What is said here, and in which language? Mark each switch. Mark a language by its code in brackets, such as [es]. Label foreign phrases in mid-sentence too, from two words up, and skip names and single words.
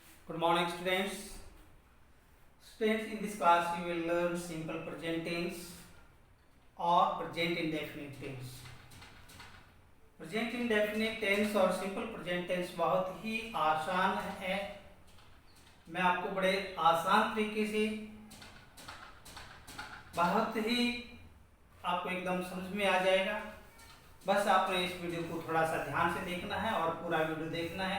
[en] Good morning, students. Students, in this class you will learn simple present tense or present indefinite tense. Present indefinite tense [hi] और [en] simple present tense [hi] बहुत ही आसान है. मैं आपको बड़े आसान तरीके से बहुत ही आपको एकदम समझ में आ जाएगा. बस आपने इस वीडियो को थोड़ा सा ध्यान से देखना है और पूरा वीडियो देखना है.